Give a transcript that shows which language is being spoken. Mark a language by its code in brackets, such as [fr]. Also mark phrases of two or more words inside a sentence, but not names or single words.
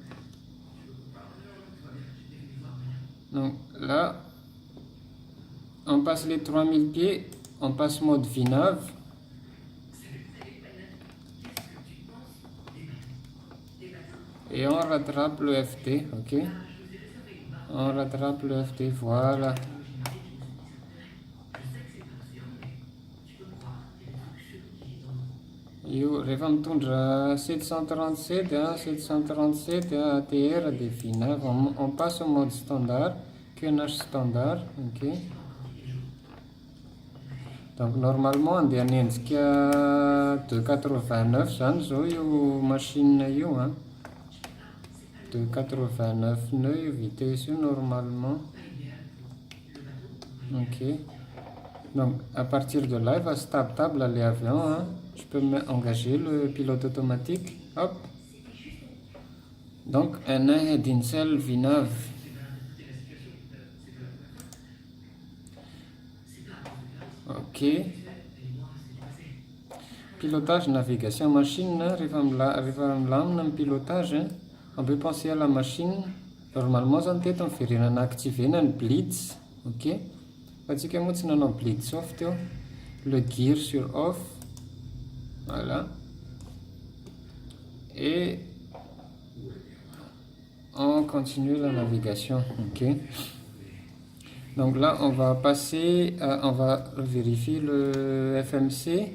[fr] Donc là, on passe les 3000 pieds, on passe mode VNAV. Et on rattrape le FT, ok. On rattrape le FT, voilà. [mg] Io rehefa mitondra 737, 737 ATR dia VNAV, [fr] on passe au mode standard, QNH standard, ok. [mg] Donc normalement andeha hanenjika 289 zany zao io machine io 289 nœuds io vitesse io normalement. Ok. [fr] Donc à partir de là il va stable l'avion. Je peux engager le pilote automatique. Hop. Donc un [en] heading cell [fr] VNAV. Ok. Pilotage, navigation machine. [mg] Rehefa milamina amin'ny pilotage, [fr] on peut penser à la machine. [mg] Normalement zany teto miverenana activena ny blitz. Ok. Fa tsika moa tsy nanao blitz off teo. [fr] Le gear sur off. Voilà. Et on continue la navigation. Ok. Donc là, on va passer, on va vérifier le FMC.